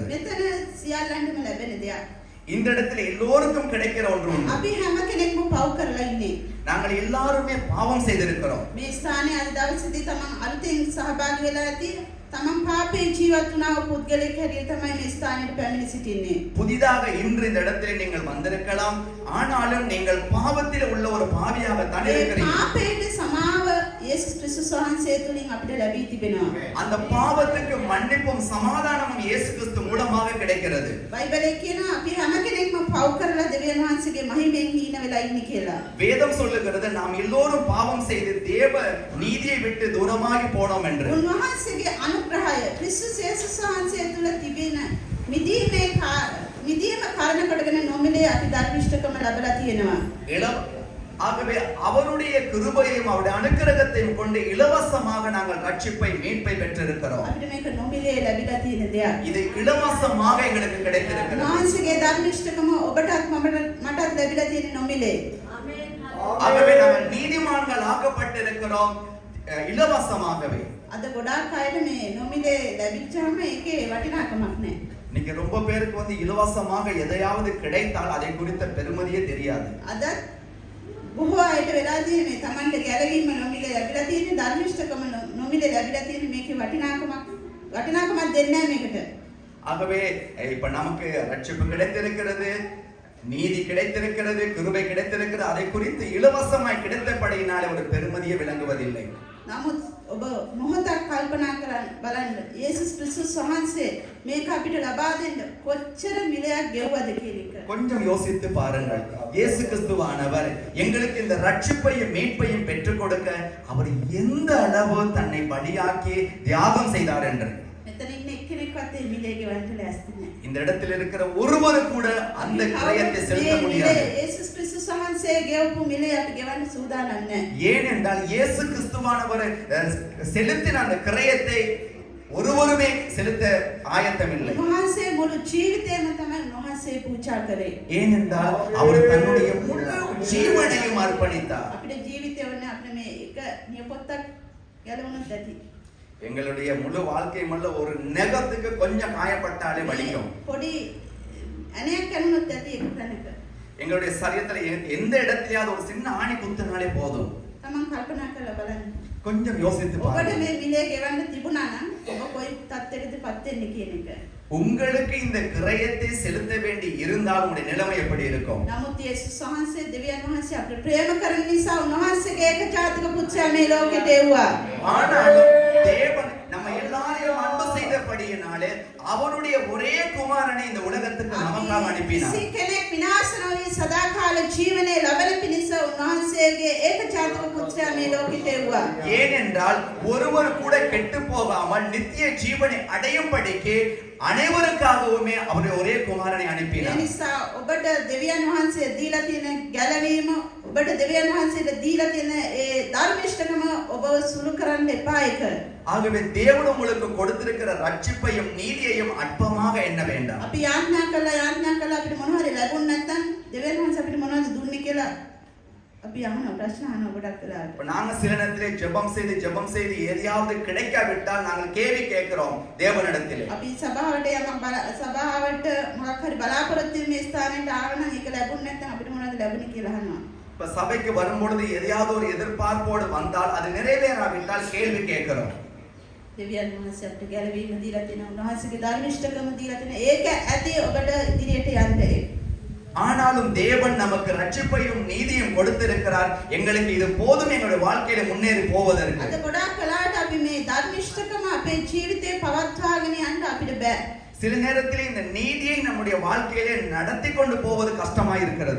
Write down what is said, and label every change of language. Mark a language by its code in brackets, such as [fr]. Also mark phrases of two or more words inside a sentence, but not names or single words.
[si] මෙතන සියල්ලන්ටම ලැබෙන දෙයක්. [ta] இந்த இடத்துல எல்லோருக்கும் கிடைக்கிற ஒன்று உண்டு. [si] අපි හැම කෙනෙක්ම පව් කරලා ඉන්නේ. [ta] நாங்கள் எல்லாருமே பாவம் செய்திருக்கிறோம். [si] මේ ස්ථානයේ අද දවසේදී තමන් අලුතෙන් සහභාගී වෙලා ඇති. තමන් පාපේ ජීවත් වුණා වූ පුද්ගලෙක් හැටියට තමයි මේ ස්ථානෙට පැමිණ සිටින්නේ. [ta] புதிதாக இன்று இந்த இடத்திலே நீங்கள் வந்திருக்கலாம், ஆனாலும் நீங்கள் பாவத்தில் உள்ள ஒரு பாவியாக தான் [si] මේ [ta] இருக்கிறீர்கள். [si] පාපයට සමාව යේසුස් ක්‍රිස්තුස් වහන්සේ තුලින් අපිට ලැබී තිබෙනවා. [ta] அந்த பாவத்துக்கு மன்னிப்பும் சமாதானமும் இயேசு கிறிஸ்து மூலமாக கிடைக்கிறது. [si] බයිබලයේ කියනවා අපි හැම කෙනෙක්ම පව් කරලා දෙවියන් වහන්සේගේ මහිමෙන් හීන වෙලා ඉන්නේ කියලා. [ta] வேதம் சொல்லுகிறது நாம் எல்லோரும் பாவம் செய்து தேவ நீதியை விட்டு தூரமாகி போனோம் என்று. [si] උන්වහන්සේගේ අනුග්‍රහය ක්‍රිස්තුස් යේසුස් වහන්සේ තුල තිබෙන මිදීම කාරණ කොටගෙන නොමිලේ අපි ධර්මිෂ්ඨකම ලැබලා තියෙනවා. [ta] ஆகவே அவருடைய கிருபையையும் அவருடைய அனுக்கிரகத்தையும் கொண்டு இலவசமாக நாங்கள் ரட்சிப்பை மீட்பை பெற்றிருக்கிறோம். [si] අපිට මේක නොමිලේ ලැබිලා තියෙන දෙයක්. [ta] இது இலவசமாக எங்களுக்கு கிடைத்திருக்கிறது. [si] උන්වහන්සේගේ ධර්මිෂ්ඨකම ඔබටත් මටත් ලැබිලා තියෙන නොමිලේ. ආමේන්. [ta] ஆகவே நாங்கள் நீதிமான்கள் ஆக்கப்பட்டிருக்கிறோம். இலவசமாகவே. [si] අද ගොඩාක් අයට මේ නොමිලේ ලැබිච්චාම ඒකේ වටිනාකමක් නැහැ. [ta] இன்னைக்கு ரொம்ப பேருக்கு வந்து இலவசமாக எதையாவது கிடைத்தால் அதை குறித்த பெருமதியே தெரியாது. [si] අදත් බොහෝ අයට වෙලා තියෙන්නේ මේ Tamanට ගැලවීම නොමිලේ ලැබිලා තියෙන්නේ ධර්මිෂ්ඨකම නොමිලේ ලැබිලා තියෙන්නේ මේකේ වටිනාකමක් දෙන්නේ නැහැ මේකට. [ta] ஆகவே இப்ப நமக்கு ரட்சிப்பு கிடைத்திருக்கிறது, நீதி கிடைத்திருக்கிறது, கிருபை கிடைத்திருக்கிறது, அதை குறித்து இலவசமாய் கிடைத்தபடியினாலே ஒரு பெருமதியை விளங்குவதில்லை. [si] නමුත් ඔබ මොහොතක් කල්පනා කරන්න බලන්න යේසුස් ක්‍රිස්තුස් වහන්සේ මේක අපිට ලබා දෙන්න කොච්චර මිලයක් ගෙවුවද කියන එක. [ta] கொஞ்சம் யோசித்து பாருங்கள். இயேசு கிறிஸ்துவானவர் எங்களுக்கு இந்த ரட்சிப்பையும் மீட்பையும் பெற்றுக் கொடுக்க அவர் எந்த அளவு தன்னை பலியாக்கி தியாகம் செய்தார் என்று. [si] මෙතන ඉන්න එක්කෙනෙක්වත් මේ මිලේ ගෙවන්න ලෑස්ති නැහැ. [ta] இந்த இடத்தில் இருக்கிற ஒருவர் கூட அந்த கிரயத்தை செலுத்த முடியாது. [si] යේසුස් ක්‍රිස්තුස් වහන්සේ ගෙවපු මිලේ අපි ගෙවන්න සූදානම් නැහැ. [ta] ஏனென்றால் இயேசு கிறிஸ்துவானவர் செலுத்தின அந்த கிரயத்தை ஒருவருமே செலுத்த ஆயத்தமில்லை. [si] උන්වහන්සේ මුළු ජීවිතේම තමයි උන්වහන්සේ පූජා කරේ. [ta] ஏனென்றால் அவர் தன்னுடைய முழு ஜீவனையும் அர்ப்பணித்தார். [si] අපිට ජීවිතේ වුණේ අපිට මේ එක නියපොත්තක් ගැලවුණොත් ඇති. [ta] எங்களுடைய முழு வாழ்க்கையும் அல்ல ஒரு நெகத்துக்கு கொஞ்சம் காயப்பட்டாலே வலிக்கும். [si] පොඩි අනේක් කරුණොත් ඇති එක තැනක. [ta] எங்களுடைய சரீரத்துல எந்த இடத்துலயாவது ஒரு சின்ன ஆணி குத்துனாலே போதும். [si] තමන් කල්පනා කරලා බලන්න. [ta] கொஞ்சம் யோசித்து [si] ඔබට [ta] பாருங்க. [si] මේ මිලේ ගෙවන්න තිබුණා නම් ඔබ කොයි තත්ත්වයකද පත් වෙන්නේ කියන එක. [ta] உங்களுக்கு இந்த கிரயத்தை செலுத்த வேண்டி இருந்தால் உங்களுடைய நிலைமை எப்படி இருக்கும்? [si] නමුත් යේසුස් වහන්සේ දෙවියන් වහන්සේ අපිට ප්‍රේම කරන නිසා උන්වහන්සේගේ ඒක ජාතික පුත්‍රයා මේ ලෝකෙට එව්වා. [ta] ஆனாலும் தேவன் நம்ம எல்லாரையும் அன்பு செய்தபடியினாலே அவருடைய ஒரே குமாரனை இந்த உலகத்துக்கு நமக்காக அனுப்பினார். [si] කිසි කෙනෙක් විනාශ නොවී සදාකාල ජීවනයේ ලබන පිණිස උන්වහන්සේගේ ඒක ජාතික පුත්‍රයා මේ ලෝකෙට එව්වා. [ta] ஏனென்றால் ஒருவர் கூட கெட்டு போகாமல் நித்திய ஜீவனை அடையும்படிக்கு அனைவருக்காகவுமே அவருடைய ஒரே குமாரனை [si] ඒ [ta] அனுப்பினார். [si] නිසා ඔබට දෙවියන් වහන්සේ දීලා තියෙන ගැලවීම ඔබට දෙවියන් වහන්සේට දීලා තියෙන ඒ ධර්මිෂ්ඨකම ඔබව සුළු කරන්න එපා ඒක. [ta] ஆகவே தேவன் உங்களுக்கு கொடுத்திருக்கிற ரட்சிப்பையும் நீதியையும் அற்பமாக எண்ண வேண்டாம். [si] අපි යාඥා කළා අපිට මොනවද ලැබුණ නැත්නම් දෙවියන් වහන්සේ අපිට මොනවද දුන්නේ කියලා අපි අහන ප්‍රශ්න අහන ගොඩක් වෙලාවට. [ta] இப்ப நாங்க சில நேரத்திலே ஜெபம் செய்து எதையாவது கிடைக்காவிட்டால் நாங்கள் கேள்வி கேட்கிறோம் தேவனிடத்திலே. [si] අපි සභාවට සභාවට මොකක් හරි බලාපොරොත්තු වෙන ස්ථානයට ආව නම් ඒක ලැබුණ නැත්නම් අපිට මොනවද ලැබුණේ කියලා අහනවා. [ta] இப்ப சபைக்கு வரும்பொழுது எதையாவது ஒரு எதிர்பார்ப்போடு வந்தால் அது நிறைவேறாவிட்டால் கேள்வி கேட்கிறோம். [si] දෙවියන් වහන්සේ අපිට ගැලවීම දීලා තියෙනවා. උන්වහන්සේගේ ධර්මිෂ්ඨකම දීලා තියෙනවා. ඒක ඇති ඔබට ඉදිරියට යන්න. [ta] ஆனாலும் தேவன் நமக்கு ரட்சிப்பையும் நீதியும் கொடுத்திருக்கிறார். எங்களுக்கு இது போதும் எங்களுடைய வாழ்க்கையில முன்னேறி போவதற்கு. [si] අද ගොඩාක් වෙලාවට අපි මේ ධර්මිෂ්ඨකම අපේ ජීවිතේ පවත්වාගෙන යන්න අපිට බෑ. [ta] சில நேரத்தில் இந்த நீதியை நம்முடைய வாழ்க்கையிலே நடத்தி கொண்டு போவது கஷ்டமாய் இருக்கிறது.